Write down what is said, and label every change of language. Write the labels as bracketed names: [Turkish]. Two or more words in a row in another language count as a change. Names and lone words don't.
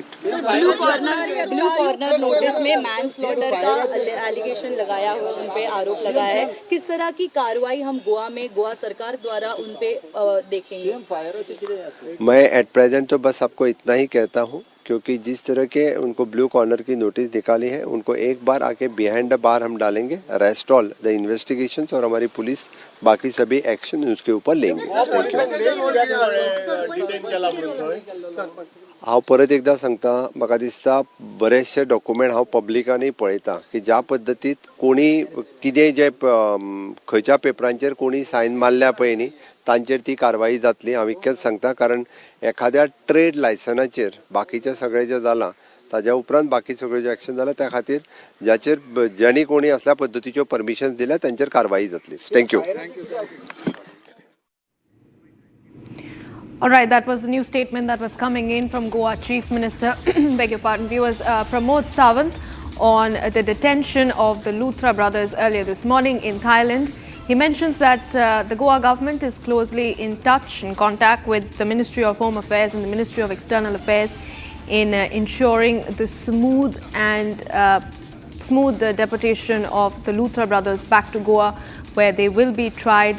[English] blue corner notice [Hindi] में मैनस्लॉटर का एलिगेशन लगाया हुआ, उन पे आरोप लगाया है, किस तरह की कार्रवाई हम गोवा सरकार द्वारा उन पे देखेंगे? मैं [English] at present [Hindi] तो बस आपको इतना ही कहता हूँ, क्योंकि जिस तरह के उनको [English] blue corner [Hindi] की नोटिस निकाली है, उनको एक बार आके [English] behind the bar [Hindi] हम डालेंगे, [English] rest all the investigations [Hindi] और हमारी पुलिस बाकी सभी एक्शन उसके ऊपर लेंगे। [Konkani] हांव परत एकदा सांगता, म्हाका दिसता बरेचशे डॉक्युमेंट हांव पब्लिकांनी पळयता की ज्या पद्दतीत कोणी कितें जे खंयच्या पेपरांचेर कोणी सायन मारल्या पळय न्ही तांचेर ती कारवाई जातली। हांव इतकेंच सांगता, कारण एखाद्या ट्रेड लायसनाचेर बाकीचें सगळें जें जालां ताज्या उपरांत बाकी सगळ्यो जें एक्शन जालां त्या खातीर ज्यांनी कोणी असल्या पद्दतीच्यो परमिशन दिल्या तांचेर कारवाई जातली। थँक्यू। [English] All right, that was the new statement that was coming in from Goa Chief Minister, beg your pardon, viewers, Pramod Sawant on the detention of the Lutra brothers earlier this morning in Thailand. He mentions that the Goa government is closely in touch, in contact with the Ministry of Home Affairs and the Ministry of External Affairs in ensuring the smooth deportation of the Lutra brothers back to Goa, where they will be tried.